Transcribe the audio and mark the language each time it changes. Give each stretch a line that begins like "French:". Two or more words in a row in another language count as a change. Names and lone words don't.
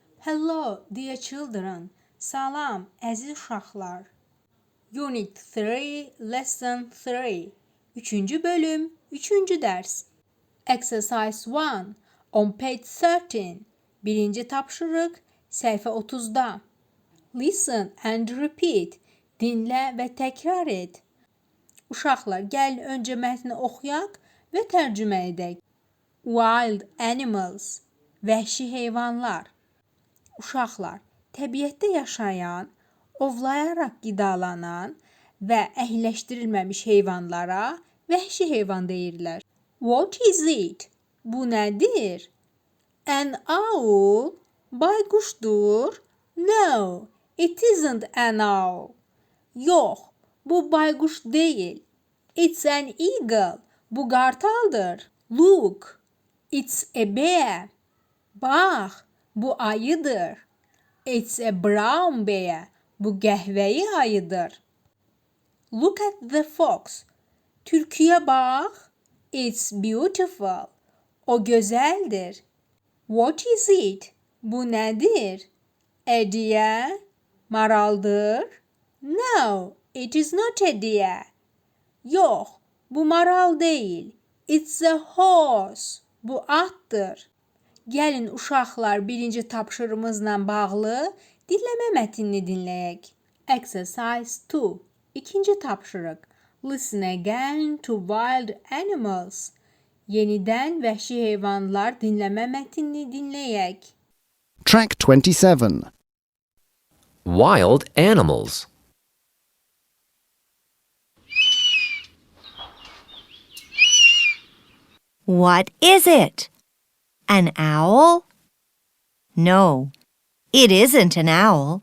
English: Hello, dear children.
Azerbaijani: Salam, əziz uşaqlar.
English: Unit 3, Lesson 3.
Azerbaijani: 3-cü bölüm, 3-cü dərs.
English: Exercise 1, on page 13.
Azerbaijani: Birinci tapşırıq, səhifə 30-da.
English: Listen and repeat.
Azerbaijani: Dinlə və təkrar et. Uşaqlar, gəlin öncə mətni oxuyaq və tərcümə edək.
English: Wild animals.
Azerbaijani: Vəhşi heyvanlar. Uşaqlar, təbiətdə yaşayan, ovlayaraq qidalanan və əhliləşdirilməmiş heyvanlara vəhşi heyvan deyirlər.
English: What is it?
Azerbaijani: Bu nədir?
English: An owl? Bayquşdur? No, it isn't an owl.
Azerbaijani: Yox, bu bayquş deyil.
English: It's an eagle.
Azerbaijani: Bu qartaldır.
English: Look, it's a bear.
Azerbaijani: Bax, bu ayıdır.
English: It's a brown bear.
Azerbaijani: Bu qəhvəyi ayıdır.
English: Look at the fox.
Azerbaijani: Tülküyə bax.
English: It's beautiful.
Azerbaijani: O gözəldir.
English: What is it?
Azerbaijani: Bu nədir?
English: A deer. Maraldır. No, it is not a deer.
Azerbaijani: Yox, bu maral deyil.
English: It's a horse.
Azerbaijani: Bu atdır. Gəlin uşaqlar birinci tapşırığımızla bağlı dinləmə mətnini dinləyək. Exercise 2. İkinci tapşırıq.
English: Listen again to wild animals.
Azerbaijani: Yenidən vəhşi heyvanlar dinləmə mətnini dinləyək.
English: Track 27. Wild animals. What is it? An owl? No, it isn't an owl.